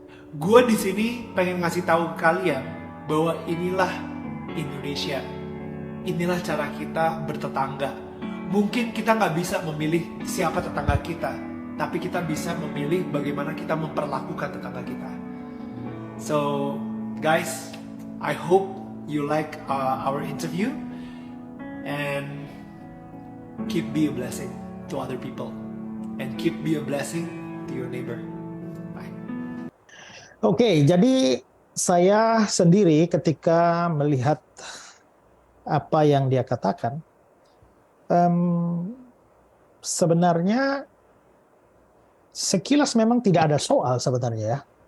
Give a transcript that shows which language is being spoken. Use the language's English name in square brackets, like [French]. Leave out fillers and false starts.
[Indonesian] Gue di sini pengen ngasih tahu ke kalian bahwa inilah Indonesia. Inilah cara kita bertetangga. Mungkin kita nggak bisa memilih siapa tetangga kita, tapi kita bisa memilih bagaimana kita memperlakukan tetangga kita. [English] So, guys, I hope you like our interview and keep be a blessing to other people and keep be a blessing to your neighbor. Bye. [Indonesian] Oke, jadi saya sendiri ketika melihat apa yang dia katakan, sebenarnya sekilas memang tidak ada soal sebenarnya ya.